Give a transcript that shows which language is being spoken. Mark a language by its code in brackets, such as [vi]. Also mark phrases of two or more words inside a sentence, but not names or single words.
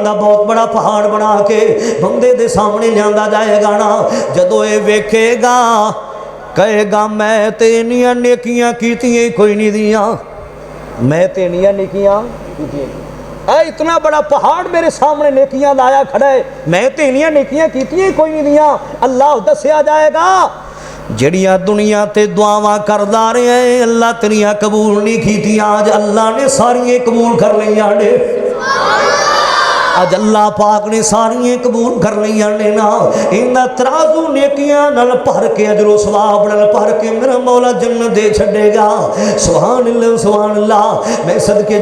[pa] دا بہت بڑا پہاڑ بنا کے بندے دے سامنے لیانا جائے گا نا جدو اے ویکھے گا کہے گا میں تینیاں نیکیاں کیتیاں کوئی نہیں دیاں میں تینیاں نیکیاں اے اتنا بڑا پہاڑ میرے سامنے نیکیاں لایا کھڑا ہے میں تینیاں نیکیاں کیتیاں کوئی نہیں دیاں اللہ دسیا جائے گا جڑیاں دنیا تے دعاواں کردا رہے ہیں اللہ تیریاں قبول نہیں کیتیاں آج اللہ نے ساریاں قبول کر لیاں نے آج اللہ پاک نے ساریاں قبول کر لیاں نے نا انہاں ترازو نیکیاں نال بھر کے اجر و ثواب نال بھر کے میرا مولا جنت دے چھڈے گا [ar] سبحان اللہ [pa] میں صدقے